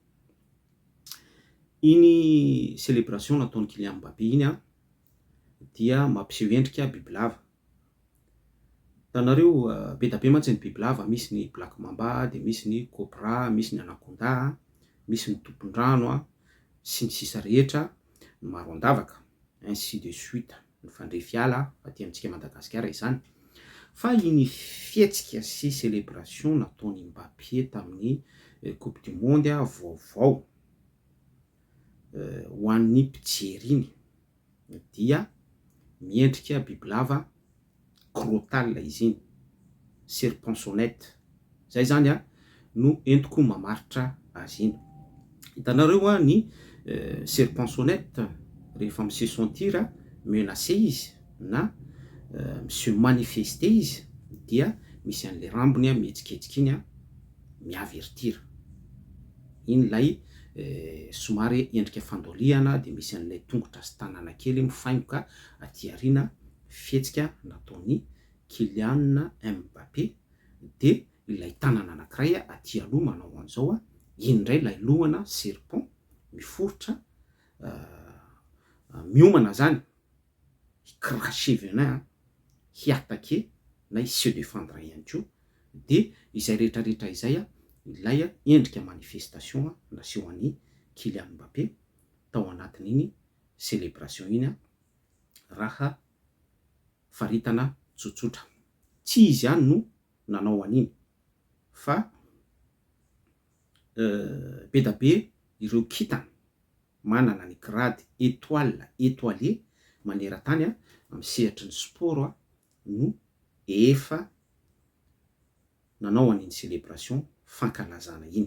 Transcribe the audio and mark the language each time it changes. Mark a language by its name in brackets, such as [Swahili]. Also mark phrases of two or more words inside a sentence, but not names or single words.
[Malagasy] Iny célébration nataon'ny Kylian Mbappé iny dia mampiseho endrika bibilava. Hitanareo be da be mantsy ny bibilava, misy ny [English] Black Mamba, [Malagasy] de misy ny Cobra, misy ny Anaconda, misy ny tompon-drano sy ny sisa rehetra ny maro andavaka, [French] ainsi de suite, [Malagasy] ny fandray fiala aty amintsika Madagasikara izany. Fa iny fihetsika sy célébration nataon'ny Mbappé tamin'ny Coupe du Monde vaovao ho an'ny mpijery iny dia miendrika bibilava crotale izy iny, serpent-sonnette. Zay zany no entiko mamaritra azy iny. Hitanareo ny serpent-sonnette rehefa mi- [French] se sentir menacé [Malagasy] izy na mi- [French] se manifester [Malagasy] izy dia misy an'le rambony mihetsiketsiky iny miavertira. Iny lay somary endrika fandoliana, de misy an'ilay tongotra sy tanana kely mifaingoka aty aoriana, fihetsika nataon'ny Kylian Mbappé. De ilay tanana anankiray aty aloha manao an'izao, iny indray ilay lohana serpent miforotra miomana zany, [French] cracher venin, [Malagasy] hi-attaquer na hi- [French] se défendre [Malagasy] ihany koa. De izay rehetrarehetra izay ilay endrika manifestation naseho an'ny Kylian Mbappé tao anatin'iny célébration iny raha faritana tsotsotra. Tsy izy ihany no nanao an'iny fa be da be ireo kintana manana ny [French] grade étoile étoilé [Malagasy] maneran-tany amin'ny sehatry ny sport no efa nanao an'iny célébration fankalazana iny.